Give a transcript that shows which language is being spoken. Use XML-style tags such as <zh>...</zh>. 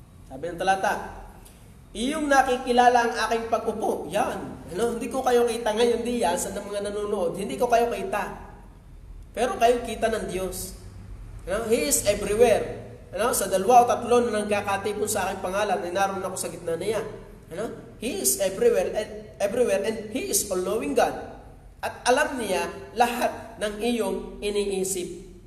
<tl>Sabi ng talata, iyong nakikilala ang aking pag-upo. Yan. Ano? Hindi ko kayo kita ngayon, di yan, sa mga nanonood. Hindi ko kayo kita. Pero kayo kita ng Diyos. Ano?</tl> <en>He is everywhere. Ano?</en> <tl>Sa 2 o 3 na nagkakatipon sa aking pangalan, ay naroon ako sa gitna niya. Ano?</tl> <en>He is everywhere and He is all-knowing God.</en> <tl>At alam niya lahat ng iyong iniisip.</tl>